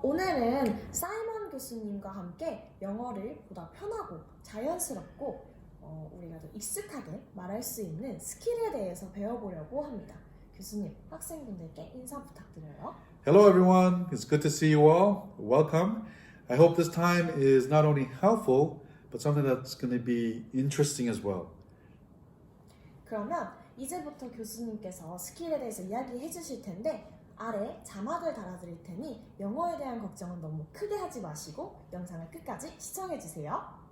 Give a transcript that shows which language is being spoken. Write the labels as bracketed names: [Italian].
[Korean] 오늘은 사이먼 교수님과 함께 영어를 보다 편하고 자연스럽고 우리가 더 익숙하게 말할 수 있는 스킬에 대해서 배워보려고 합니다. 교수님, 학생분들께 인사 부탁드려요. [English] Hello, everyone. It's good to see you all. Welcome. I hope this time is not only helpful, but something that's going to be interesting as well. [Korean] 그러면 이제부터 교수님께서 스킬에 대해서 이야기해 주실 텐데 아래 자막을 달아드릴 테니 영어에 대한 걱정은 너무 크게 하지 마시고 영상을 끝까지 시청해 주세요.